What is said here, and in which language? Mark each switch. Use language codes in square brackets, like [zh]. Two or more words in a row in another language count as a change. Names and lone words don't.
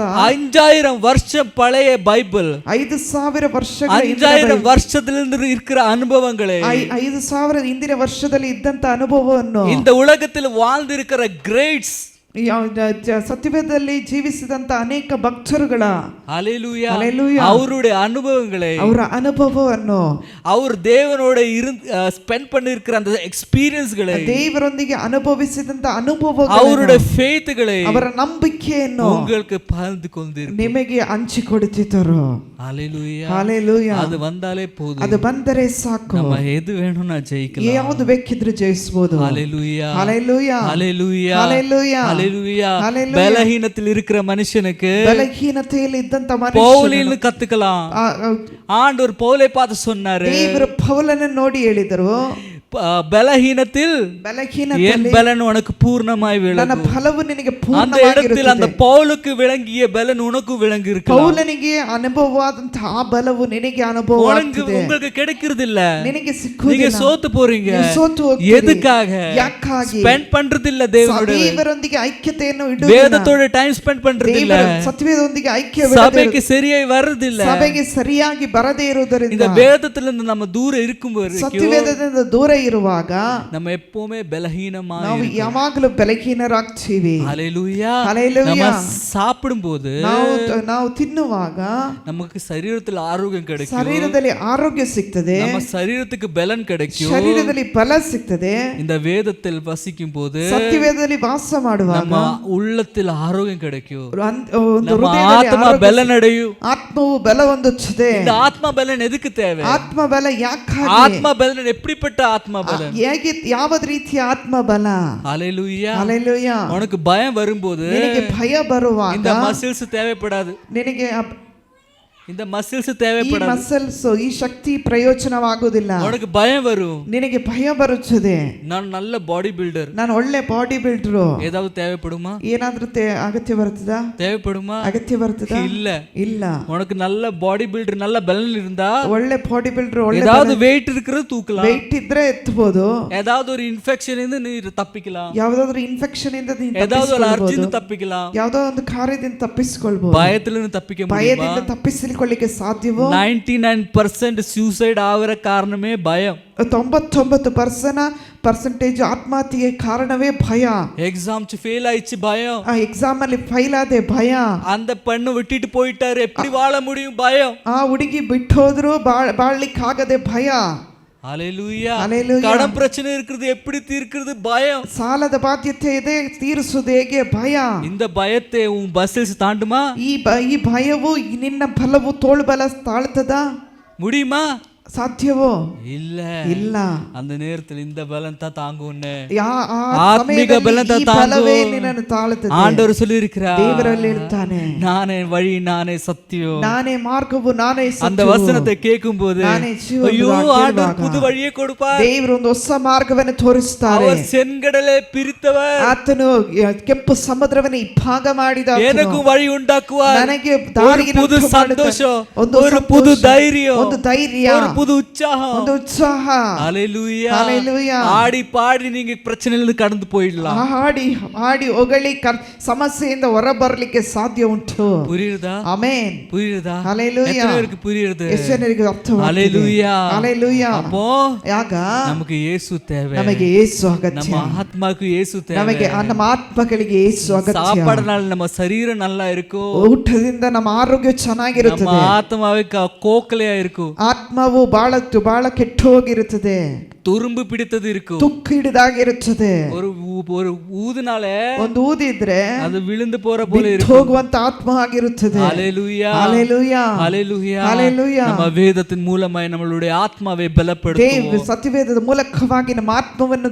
[ta] 5000 வருஷம் பழைய பைபிள், [kn] 5,000 ವರ್ಷಗಳ [ta] 5000 வருஷத்திலிருந்து இருக்கிற அனுபவங்களை [kn] 5,000 ಹಿಂದಿನ ವರ್ಷದಲ್ಲಿ ಇದ್ದಂತ ಅನುಭವವನ್ನು [ta] இந்த உலகத்தில் வாழ்ந்திருக்கிற கிரேட்ஸ், [kn] ಸತ್ಯವೇದದಲ್ಲಿ ಜೀವಿಸಿದಂತ ಅನೇಕ ಭಕ್ತರುಗಳ [ta] ஹalleluya [kn] ಹಲ್ಲೆಲೂಯಾ, [ta] அவருடைய அனுபவங்களை, [kn] ಅವರ ಅನುಭವವನ್ನು, [ta] அவர் தேவனோட ஸ்பெண்ட் பண்ணிருக்கிற அந்த எக்ஸ்பீரியன்ஸ்களை, [kn] ದೇವರೊಂದಿಗೆ ಅನುಭವಿಸಿದಂತ ಅನುಭವಗಳನ್ನು, [ta] அவருடைய ஃபெய்த்களை, [kn] ಅವರ ನಂಬಿಕೆಯನ್ನು [ta] உங்களுக்கு பகிர்ந்து கொண்டிருக்கிறார். [kn] ನಿಮಗೆ ಹಂಚಿಕೊಡುತ್ತಿದ್ದರು. [ta] ஹalleluya [kn] ಹಲ್ಲೆಲೂಯಾ. [ta] அது வந்தாலே போதும், [kn] ಅದು ಬಂದರೆ ಸಾಕು, [ta] நம்ம எது வேணும்னா ஜெயிக்கலாம். [kn] ಯಾವುದು ಬೇಕಿದ್ರು ಜಯಿಸಬಹುದು. [ta] ஹalleluya [kn] ಹಲ್ಲೆಲೂಯಾ [ta] ஹalleluya [kn] ಹಲ್ಲೆಲೂಯಾ [ta] ஹalleluya. ஹalleluya. பலஹீனத்தில் இருக்கிற மனுஷனுக்கு [kn] ಬಲಹೀನತೆಯಲ್ಲಿ ಇದ್ದಂತ [ta] பவுலின்னு கத்துக்கலாம். ஆண்டவர் பவுலை பார்த்து சொன்னாரு, [kn] ದೇವರು ಪೌಲನನ್ನು ನೋಡಿ ಹೇಳಿದರು, [ta] பலஹீனத்தில் [kn] ಬಲಹೀನತೆಯಲ್ಲಿ [ta] என் பலன் உனக்கு பூர்ணமாய் [kn] ನನ್ನ [ta] விளங்கும். [kn] ಫಲವು ನಿನಗೆ [ta] அந்த இடத்தில் அந்த [kn] ಪೂರ್ಣವಾಗಿರುತ್ತದೆ. [ta] பவுலுக்கு விளங்கிய பலன் உனக்கு விளங்கி இருக்கலாம். [kn] ಪೌಲನಿಗೆ ಅನುಭವವಾದಂತಹ ಆ ಬಲವು ನಿನಗೆ ಅನುಭವವಾಗುತ್ತದೆ. [ta] உங்களுக்கு கிடைக்கிறது இல்ல, [kn] ನಿನಗೆ [ta] நீங்க [kn] ಸಿಕ್ಕುವುದಿಲ್ಲ, [ta] சோத்து போறீங்க. [kn] ನೀವು ಸೋತು ಹೋಗ್ತೀರಿ. [ta] எதுக்காக? [kn] ಯಾಕಾಗಿ? [ta] ஸ்பெண்ட் பண்றது இல்ல தேவனோட, [kn] ದೇವರೊಂದಿಗೆ ಐಕ್ಯತೆಯನ್ನು ಇಡುವುದಿಲ್ಲ, [ta] வேதத்தோட [en] time spend [ta] பண்றது இல்ல, [kn] ಸತ್ಯವೇದದೊಂದಿಗೆ [ta] சபைக்கு சரியாய் வர்றது இல்ல. [kn] ಸಭೆಗೆ ಸರಿಯಾಗಿ ಬರದೇ ಇರುವುದರಿಂದ [ta] இந்த வேதத்திலிருந்து நம்ம தூரம் இருக்கும் வரைக்கும் [kn] ಸತ್ಯವೇದದಿಂದ ದೂರ ಇರುವಾಗ [ta] நம்ம எப்பவுமே பலஹீனமா [kn] ನಾವು ಯಾವಾಗಲೂ ಬಲಹೀನರಾಗ್ತೀವಿ. [ta] ஹalleluya. [kn] ಹಲ್ಲೆಲೂಯಾ. [ta] நம்ம சாப்பிடும்போது [kn] ನಾವು ತಿನ್ನುವಾಗ [ta] நமக்கு சரீரத்தில் ஆரோக்கியம் கிடைக்கும், [kn] ಶರೀರದಲ್ಲಿ ಆರೋಗ್ಯ ಸಿಗ್ತದೆ, [ta] நம்ம சரீரத்துக்கு பலன் கிடைக்கும். [kn] ಶರೀರದಲ್ಲಿ ಬಲ ಸಿಗ್ತದೆ. [ta] இந்த வேதத்தில் வசிக்கும் போது [kn] ಸತ್ಯವೇದದಲ್ಲಿ ವಾಸ ಮಾಡುವಾಗ [ta] நம்ம உள்ளத்தில் ஆரோக்கியம் கிடைக்கும், [kn] ಒಂದು [ta] நம்ம [kn] ಹೃದಯದಲ್ಲಿ [ta] ஆத்மா [kn] ಆರೋಗ್ಯ [ta] பலன் அடையும். [kn] ಆತ್ಮವು ಬಲ ಹೊಂದುತ್ತದೆ. [ta] இந்த ஆத்மா பலன் எதுக்கு தேவை? [kn] ಆತ್ಮ ಬಲ ಯಾಕಾಗಿ? [ta] ஆத்மா பலன் எப்படிப்பட்ட ஆத்மா பலன்? [kn] ಹೇಗೆ ಯಾವ ರೀತಿಯ ಆತ್ಮ ಬಲ? [ta] ஹalleluya. [kn] ಹಲ್ಲೆಲೂಯಾ. [ta] உனக்கு பயம் வரும்போது [kn] ನಿನಗೆ ಭಯ ಬರುವಾಗ [ta] இந்த மசில்ஸ் தேவைப்படாது, [kn] ನಿನಗೆ [ta] இந்த மசில்ஸ் [kn] ಈ [ta] தேவைப்படாது. [kn] ಮಸಲ್ಸ್ ಈ ಶಕ್ತಿ ಪ್ರಯೋಜನವಾಗುವುದಿಲ್ಲ. [ta] உனக்கு பயம் வரும், [kn] ನಿನಗೆ ಭಯ ಬರುತ್ತದೆ. [ta] நான் நல்ல [en] body builder, [kn] ನಾನು ಒಳ್ಳೆ [en] body builder, [ta] ஏதாவது தேவைப்படுமா? [kn] ಏನಾದ್ರೂ ಅಗತ್ಯ ಬರ್ತದಾ? [ta] தேவைப்படுமா? [kn] ಅಗತ್ಯ ಬರ್ತದಾ? [ta] இல்ல. [kn] ಇಲ್ಲ. [ta] உனக்கு நல்ல [en] body builder, [ta] நல்ல பலன் இருந்தா [kn] ಒಳ್ಳೆ [en] body builder, [kn] ಒಳ್ಳೆ [ta] ஏதாவது வெயிட் இருக்கிறது தூக்கலாம், [kn] ವೆಯ್ಟ್ ಇದ್ರೆ ಎತ್ತಬಹುದು, [ta] ஏதாவது ஒரு இன்ஃபெக்ஷன் இருந்து நீ தப்பிக்கலாம், [kn] ಯಾವ್ದಾದ್ರು ಇನ್ಫೆಕ್ಷನ್ ಇಂದ [ta] ஏதாவது ஒரு அர்ஜிந்து தப்பிக்கலாம். [kn] ಯಾವ್ದೋ ಒಂದು ಕಾರ್ಯದಿಂದ ತಪ್ಪಿಸಿಕೊಳ್ಬಹುದು. [ta] பயத்திலிருந்து தப்பிக்க முடியுமா? [kn] ಭಯದಿಂದ ತಪ್ಪಿಸಿಕೊಳ್ಳಿಕ್ಕೆ ಸಾಧ್ಯವೋ? [ta] 99% ಸೂಸೈಡ್ ஆகிற காரணமே பயம். [kn] 99% ಆತ್ಮಹತ್ಯೆಗೆ ಕಾರಣವೇ ಭಯ. [en] exam fail [ta] ஆயிடுச்சு பயம், [kn] ಆ ಎಕ್ಸಾಮ್ ಅಲ್ಲಿ ಫೈಲ್ ಆದೆ ಭಯ, [ta] அந்த பெண்ணு விட்டுட்டு போயிட்டாரு எப்படி வாழ முடியும் பயம், [kn] ಆ ಹುಡುಗಿ ಬಿಟ್ಟು ಹೋದ್ರು ಬಾಳ್ಲಿಕ್ಕೆ ಆಗದೆ ಭಯ. [ta] ஹalleluya. [kn] ಹಲ್ಲೆಲೂಯಾ. [ta] கடன் பிரச்சனை இருக்குது எப்படி தீர்க்கிறது பயம், [kn] ಸಾಲದ ಬಾಧ್ಯತೆ ಇದೆ ತೀರಿಸುವುದು ಹೇಗೆ ಭಯ. [ta] இந்த பயத்தை உன் பஸ்ஸில் தாண்டுமா? [kn] ಈ ಭಯವು ನಿನ್ನ ಬಲವು ತೋಳು ಬಲ ತಾಳ್ತದ? [ta] முடியுமா? [kn] ಸಾಧ್ಯವೋ? [ta] இல்ல. [kn] ಇಲ್ಲ. [ta] அந்த நேரத்தில் இந்த பலன் தான் தாங்கும்னு [kn] ಆ [ta] ஆத்மீக பலன் தான் [kn] ಬಲವೇ [ta] தாங்கும். [kn] ನಿನ್ನನ್ನು ತಾಳುತ್ತದೆ. [ta] ஆண்டவர் சொல்லியிருக்கிறார், [kn] ದೇವರಲ್ಲಿ ಹೇಳ್ತಾನೆ, [ta] நானே வழி, நானே சத்தியம். [kn] ನಾನೇ ಮಾರ್ಗವು, ನಾನೇ [ta] அந்த [kn] ಸತ್ಯವು. [ta] வசனத்தை கேட்கும் போது [kn] ನಾನೇ ಜೀವ [ta] ஐயோ, [kn] ಎಂಬುದಾಗಿ [ta] ஆண்டவர் [kn] ಕೇಳುವಾಗ [ta] புது வழியை கொடுப்பார். [kn] ದೇವರು ಒಂದು ಹೊಸ ಮಾರ್ಗವನ್ನು ತೋರಿಸ್ತಾರೆ. [ta] அவர் செங்கடலை பிரித்தவர், [kn] ಆತನು ಕೆಂಪು ಸಮುದ್ರವನ್ನು ಇಬ್ಬಾಗ ಮಾಡಿದ, [ta] எனக்கும் வழி உண்டாக்குவார். [kn] ನನಗೆ [ta] ஒரு [kn] ದಾರಿಯನ್ನು [ta] புது [kn] ಉಂಟು ಮಾಡುತ್ತಾನೆ. [ta] சந்தோஷம், [kn] ಒಂದು [ta] ஒரு [kn] ಸಂತೋಷ, [ta] புது தைரியம், [kn] ಒಂದು ಧೈರ್ಯ, [ta] ஒரு புது உற்சாகம், [kn] ಒಂದು ಉತ್ಸಾಹ. [ta] ஹalleluya. ஹalleluya. ஆடி பாடி நீங்க பிரச்சனையிலிருந்து கடந்து போயிடலாம். [kn] ಹಾಡಿ ಹಾಡಿ ಹೊಗಳಿ ಸಮಸ್ಯೆಯಿಂದ ಹೊರ ಬರಲಿಕ್ಕೆ ಸಾಧ್ಯ ಉಂಟು. [ta] புரியுதா? [kn] ಆಮೆನ್. [ta] புரியுதா? ஹalleluya. எத்தனை பேருக்கு புரியுது? [kn] ಎಷ್ಟು ಜನರಿಗೆ ಅರ್ಥವಾಗ್ತದೆ? [ta] ஹalleluya. ஹalleluya. அப்போ [kn] ಯಾಗ [ta] நமக்கு இயேசು தேவை. [kn] ನಮಗೆ ಯೇಸು ಅಗತ್ಯ. [ta] நம்ம ஆத்மாக்கு இயேசு தேவை. [kn] ನಮಗೆ ನಮ್ಮ ಆತ್ಮಗಳಿಗೆ ಯೇಸು ಅಗತ್ಯ. [ta] சாப்பாடுனால நம்ம சரீரம் நல்லா இருக்கும், [kn] ಊಟದಿಂದ ನಮ್ಮ ಆರೋಗ್ಯ [ta] நம்ம [kn] ಚೆನ್ನಾಗಿರುತ್ತದೆ. [ta] ஆத்மாவே கோக்கலையா இருக்கும், [kn] ಆತ್ಮವು ಬಹಳ ಕೆಟ್ಟು ಹೋಗಿರುತ್ತದೆ, [ta] துரும்பு பிடித்தது இருக்கும். [kn] ತುಕ್ಕು ಹಿಡಿದಾಗಿರುತ್ತದೆ. [ta] ஒரு ஊதுனாலே [kn] ಒಂದು ಊದಿದ್ರೆ [ta] அது விழுந்து போற போல [kn] ಬಿಟ್ಟು [ta] இருக்கும். [kn] ಹೋಗುವಂತ ಆತ್ಮ ಆಗಿರುತ್ತದೆ. [ta] ஹalleluya. ஹalleluya. ஹalleluya. ஹalleluya. நம்ம வேதத்தின் மூலமாய் நம்மளுடைய ஆத்மாவை பலப்படுத்துவோம். [kn] ಸತ್ಯವೇದದ ಮೂಲಕವಾಗಿ ನಮ್ಮ ಆತ್ಮವನ್ನು